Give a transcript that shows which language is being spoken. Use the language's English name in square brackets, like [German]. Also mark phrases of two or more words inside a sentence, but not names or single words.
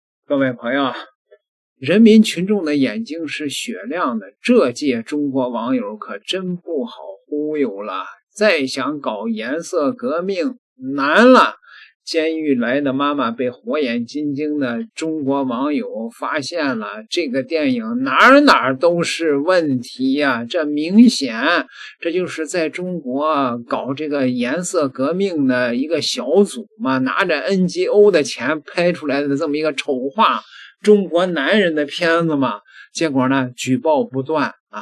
[Chinese] 各位朋友，人民群众的眼睛是雪亮的，这届中国网友可真不好忽悠了，再想搞颜色革命难了。监狱来的媽媽被火眼金睛的中國網友發現了，这個電影哪都是問題呀，這明顯這就是在中國搞這個顏色革命的一個小組嘛，拿着 NGO 的錢拍出來的這麼一個醜化中國男人的片子嘛，結果呢舉報不斷啊。